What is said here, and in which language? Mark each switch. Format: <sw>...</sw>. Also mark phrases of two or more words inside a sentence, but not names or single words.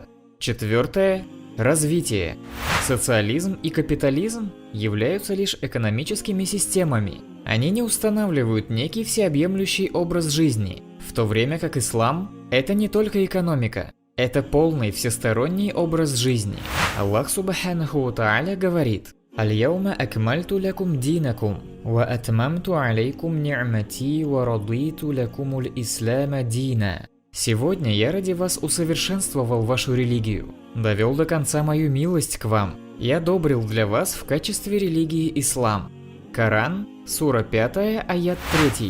<ru>Четвертое – развитие. Социализм и капитализм являются лишь экономическими системами. Они не устанавливают некий всеобъемлющий образ жизни, в то время как ислам – это не только экономика, это полный всесторонний образ жизни.</ru> <ar>الله سبحانه وتعالى говорит: «اليوم أكملت لكم دينكم وأتممت عليكم نعمتي ورضيت لكم الإسلام دينا».</ar> <ru>Сегодня я ради вас усовершенствовал вашу религию, довел до конца мою милость к вам и одобрил для вас в качестве религии ислам. Коран, сура 5, аят 3.</ru>